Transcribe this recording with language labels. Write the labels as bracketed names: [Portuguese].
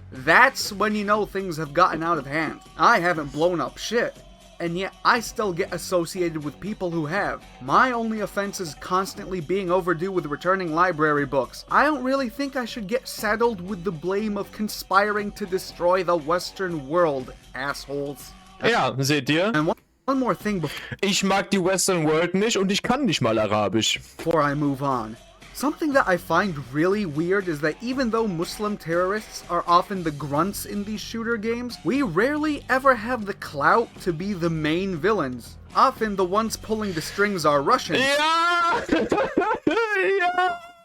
[English] That's when you know things have gotten out of hand. I haven't blown up shit, and yet I still get associated with people who have. My only offense is constantly being overdue with returning library books. I don't really think I should get saddled with the blame of conspiring to destroy the Western world, assholes. [German] Ja, seht ihr? [English] And one One more thing [German] Ich mag die Western World nicht und ich kann nicht mal Arabisch. [English] before I move on. Something that I find really weird is that even though Muslim terrorists are often the grunts in these shooter games, we rarely ever have the clout to be the main villains. Often the ones pulling the strings are Russians, [German] Ja! Ja!